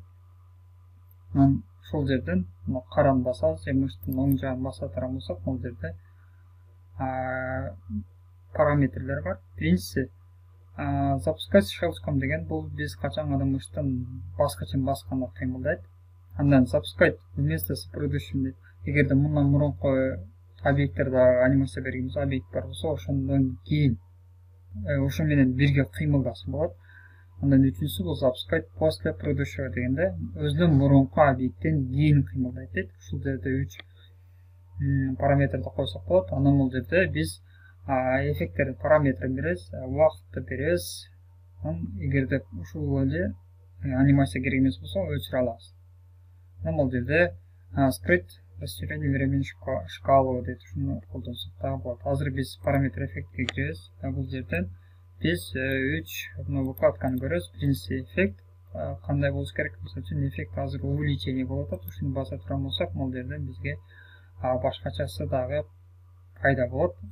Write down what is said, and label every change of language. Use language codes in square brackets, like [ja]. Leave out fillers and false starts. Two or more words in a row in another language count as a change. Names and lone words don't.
[ky] Анан ушул жерден караны басабыз, же мыштын оң жагын баса турган болсок, бул жерде параметрлер бар. Биринчиси [ru] запускать щелчком [ky] деген бул биз качан гана мыштын баскычын басканда кыймылдайт. Андан [ru] запускать вместо с предыдущим [ky] дейт. Эгерде мындан мурунку объекттерде анимация бергенбиз, объект бар болсо, ошондон кийин ошо менен бирге кыймылдасын болот. Андан үчүнчүсү бул [ru] запускать после предыдущего [ky] дегенде өзүнөн мурунку объекттен кийин кыймылдайт дейт. Ушул жерде 3 параметрди койсок болот. Анан бул жерде биз эффекттердин параметрин беребиз, убакытты беребиз. Эгерде ушул эле анимация керек эмес болсо өчүрө алабыз. Анан бул жерде [ru] скрыть расширение времени шкалу [ky] дейт. Ушуну колдонсок да болот. Азыр биз параметр эффектке киребиз. Бул жерден биз 3 выкладканы көрөбүз. Биринчиси эффект, кандай болуш керек? Мисалы үчүн эффект азыр увеличение болуп атат. Ушуну баса турган болсок, бул жерден бизге башкачасы дагы пайда болот.